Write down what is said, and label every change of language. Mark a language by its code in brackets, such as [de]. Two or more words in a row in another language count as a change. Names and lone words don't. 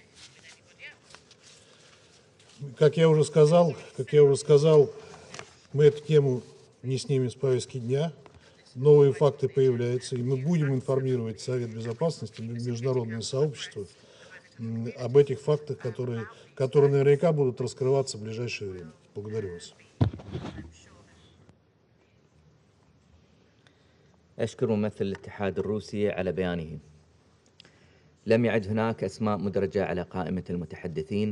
[ru] Как я уже сказал, мы эту тему не снимем с повестки дня. Новые факты появляются, и мы будем информировать Совет Безопасности, международное сообщество об этих фактах, которые наверняка будут раскрываться в ближайшее время. Благодарю вас. [ar] أشكر ممثل الاتحاد الروسي على بيانه. لم يعد هناك أسماء مدرجة على قائمة المتحدثين.